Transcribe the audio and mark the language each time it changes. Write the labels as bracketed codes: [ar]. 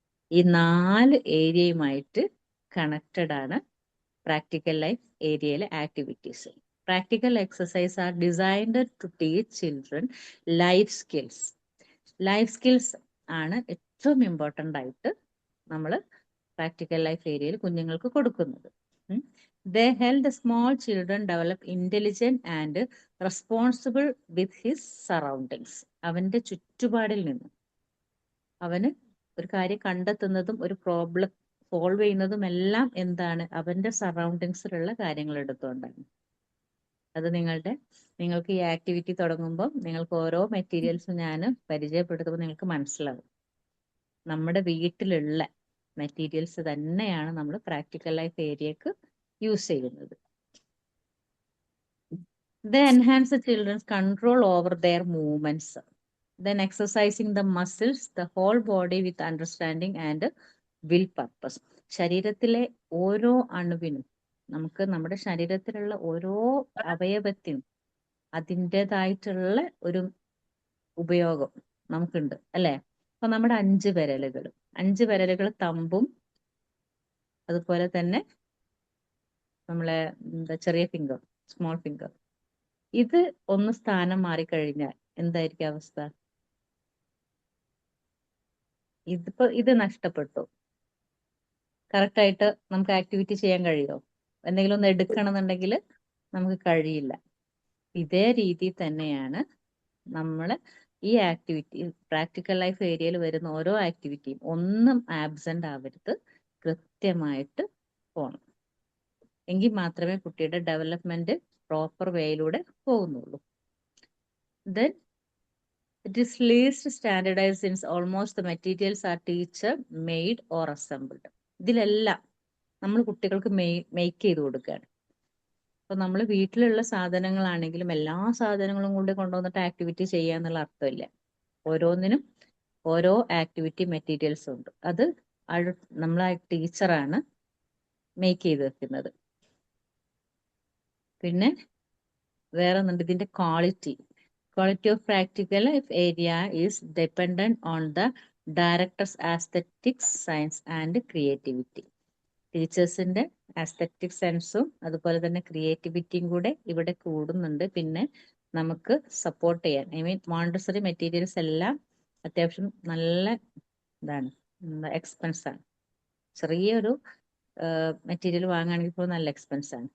[ml] ഈ 4 ഏരിയയുമായിട്ട് കണക്റ്റഡ് ആണ് practical life ഏരിയയിലെ activities. [en] Practical exercise are designed to teach children life skills. [ml] Life skills ആണ് ഏറ്റവും ഇമ്പോർട്ടൻ്റ് ആയിട്ട് നമ്മൾ പ്രാക്ടിക്കൽ ലൈഫ് ഏരിയയിൽ കുഞ്ഞുങ്ങൾക്ക് കൊടുക്കുന്നത്. [en] They help small children develop intelligent and responsible with his surroundings. [ml] അവന്റെ ചുറ്റുപാടിൽ നിന്ന് അവന് ഒരു കാര്യം കണ്ടെത്തുന്നതും ഒരു പ്രോബ്ലം സോൾവ് ചെയ്യുന്നതും എല്ലാം എന്താണ്? അവന്റെ സറൗണ്ടിങ്സിലുള്ള കാര്യങ്ങൾ എടുത്തുകൊണ്ടാണ്. അത് നിങ്ങൾക്ക് ഈ ആക്ടിവിറ്റി തുടങ്ങുമ്പോൾ നിങ്ങൾക്ക് ഓരോ മെറ്റീരിയൽസും ഞാൻ പരിചയപ്പെടുത്തുമ്പോൾ നിങ്ങൾക്ക് മനസ്സിലാവും. നമ്മുടെ വീട്ടിലുള്ള മെറ്റീരിയൽസ് തന്നെയാണ് നമ്മൾ പ്രാക്ടിക്കൽ ലൈഫ് ഏരിയക്ക് യൂസ് ചെയ്യുന്നത്. [en] They enhance the children's control over their movements. Then exercising the muscles, the whole body with understanding and will purpose. [ml] ശരീരത്തിലെ ഓരോ അണുവിനും നമുക്ക് നമ്മുടെ ശരീരത്തിലുള്ള ഓരോ അവയവത്തിനും അതിൻ്റെതായിട്ടുള്ള ഒരു ഉപയോഗം നമുക്കുണ്ട് അല്ലെ? അപ്പൊ നമ്മുടെ 5 വിരലുകൾ തമ്പും അതുപോലെ തന്നെ നമ്മളെ ചെറിയ ഫിംഗർ, സ്മോൾ ഫിംഗർ, ഇത് ഒന്ന് സ്ഥാനം മാറിക്കഴിഞ്ഞാൽ എന്തായിരിക്കും അവസ്ഥ? ഇത് നഷ്ടപ്പെട്ടു. കറക്റ്റായിട്ട് നമുക്ക് ആക്ടിവിറ്റി ചെയ്യാൻ കഴിയുമോ? എന്തെങ്കിലും ഒന്ന് എടുക്കണമെന്നുണ്ടെങ്കിൽ നമുക്ക് കഴിയില്ല. ഇതേ രീതിയിൽ തന്നെയാണ് നമ്മൾ ഈ ആക്ടിവിറ്റി, പ്രാക്ടിക്കൽ ലൈഫ് ഏരിയയിൽ വരുന്ന ഓരോ ആക്ടിവിറ്റിയും ഒന്നും ആബ്സെന്റ് ആവരുത്, കൃത്യമായിട്ട് പോകണം. എങ്കിൽ മാത്രമേ കുട്ടിയുടെ ഡെവലപ്മെന്റ് പ്രോപ്പർ വേയിലൂടെ പോകുന്നുള്ളൂ. [en] Then it is least standardized since almost the materials are teacher made or assembled. [ml] ഇതിലെല്ലാം നമ്മൾ കുട്ടികൾക്ക് മേക്ക് ചെയ്ത് കൊടുക്കുകയാണ്. അപ്പൊ നമ്മൾ വീട്ടിലുള്ള സാധനങ്ങളാണെങ്കിലും എല്ലാ സാധനങ്ങളും കൊണ്ട് കൊണ്ടുവന്നിട്ട് ആക്ടിവിറ്റി ചെയ്യുക എന്നുള്ള അർത്ഥമില്ല. ഓരോന്നിനും ഓരോ ആക്ടിവിറ്റി മെറ്റീരിയൽസ് ഉണ്ട്. അത് നമ്മളെ ടീച്ചറാണ് മേക്ക് ചെയ്ത് വെക്കുന്നത്. പിന്നെ വേറെ ഒന്നുണ്ട്, ഇതിന്റെ quality [en] of practical area is dependent on the director's aesthetics, science and creativity. [ml] ടീച്ചേഴ്സിന്റെ ആസ്തെറ്റിക് സെൻസും അതുപോലെ തന്നെ ക്രിയേറ്റിവിറ്റിയും കൂടെ ഇവിടെ കൂടുന്നുണ്ട്. പിന്നെ നമുക്ക് സപ്പോർട്ട് ചെയ്യാൻ, മോണ്ടസറി മെറ്റീരിയൽസ് എല്ലാം അത്യാവശ്യം നല്ല എക്സ്പെൻസ് ആണ്. ചെറിയൊരു മെറ്റീരിയൽ വാങ്ങുകയാണെങ്കിൽ ഇപ്പോൾ നല്ല എക്സ്പെൻസ് ആണ്.